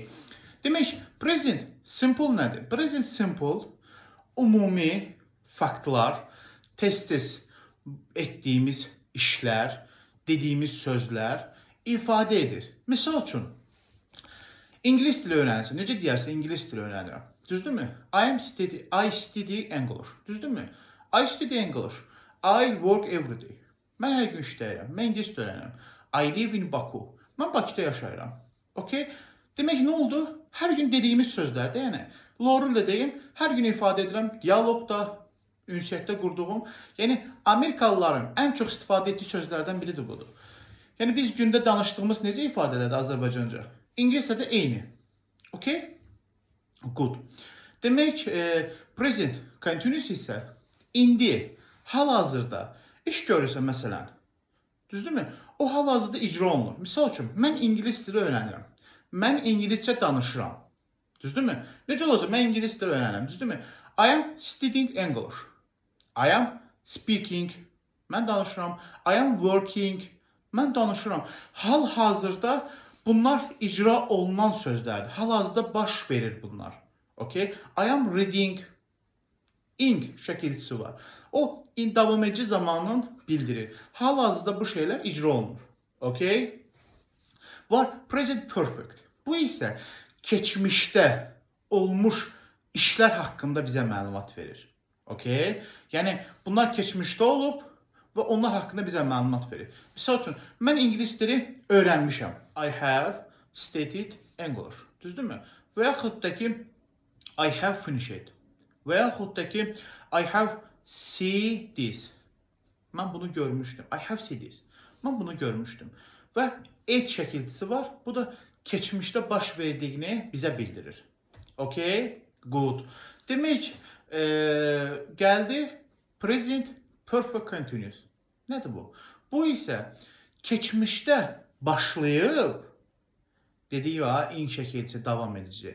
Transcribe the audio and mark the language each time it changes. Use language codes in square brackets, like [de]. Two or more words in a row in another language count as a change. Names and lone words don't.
[az] Demək, [en] present simple [az] nədir? [en] Present simple [az] ümumi faktlar, tez-tez etdiyimiz işlər, dediyimiz sözlər ifadə edir. Misal üçün, ingilis dili öyrənirsən. Necə deyərsən, ingilis dili öyrənirəm. Düzdürmü? [en] I study English. Düzdürmü? I study English. I work every day. [az] Mən hər gün işləyirəm. Mən ingilis dili öyrənirəm. [en] I live in Baku. [az] Mən Bakıda yaşayıram. [en] Okay? [az] Demək, nə oldu? Hər gün dediyimiz sözlərdə, yəni, Lorel'lə deyim, hər gün ifadə edirəm, dialoqda, ünsiyyətdə qurduğum, yəni, Amerikalıların ən çox istifadə etdiyi sözlərdən biridir budur. Yəni, biz gündə danışdığımız necə ifadə edir Azərbaycanca? İngiliscədə eyni. [en] Okay? Good. [az] Demək, [en] present continuous [az] isə indi, hal-hazırda iş görürsə, məsələn, düzdürmü? O hal-hazırda icra olunur. Misal üçün, mən ingilis dili öyrənirəm. Mən ingiliscə danışıram. Düzdürmü? Necə olacaq? Mən ingilis dili öyrənirəm. Düzdürmü? [en] I am studying English. I am speaking. [az] Mən danışıram. [en] I am working. [az] Mən danışıram. Hal-hazırda bunlar icra olunan sözlərdir. Hal-hazırda baş verir bunlar. [en] Okay? I am reading. [az] Ing şəkilçisi var. O davam edici zamanın bildirir. Hal-hazırda bu şeyler icra olunur. [en] Okay? Var present perfect. [az] Bu isə keçmişdə olmuş işlər haqqında bizə məlumat verir. Okay? Yəni bunlar keçmişdə olub və onlar haqqında bizə məlumat verir. Misal üçün, mən ingilis dili öyrənmişəm. [en] I have studied English. [az] Düzdürmü? Və yaxud da ki, [en] I have finished. [az] Və yaxud da ki, [en] I have seen this. [az] Mən bunu görmüşdüm. [en] I have seen this. [az] Mən bunu görmüşdüm. Və et şəkilçisi var. Bu da keçmişdə baş verdiyini bizə bildirir. [en] Okay? Good. [az] Demək, gəldi [en] present perfect continuous. [az] Nədir bu? Bu isə keçmişdə başlayıb, dedik ya, in şəkilçisi davam edici.